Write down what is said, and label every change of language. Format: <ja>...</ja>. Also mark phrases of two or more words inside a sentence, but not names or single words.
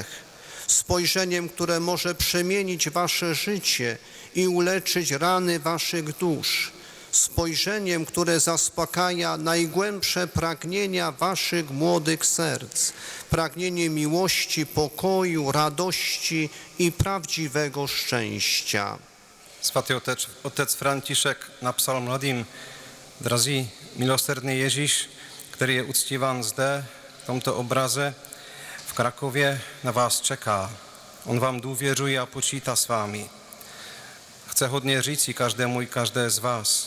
<pl>Spojrzeniem, które może przemienić wasze życie i uleczyć rany waszych dusz. spojrzeniem, które zaspokaja najgłębsze pragnienia waszych młodych serc, pragnienie miłości, pokoju, radości i prawdziwego szczęścia.</pl> <cs>Svatý otec František napsal mladým: Drazí milosrdný Ježíš, který je uctíván zde, v tomto obraze, v Krakově, na vás čeká. On vám důvěřuje a počítá s vámi. Chce hodně říci každému i každé z vás.</cs>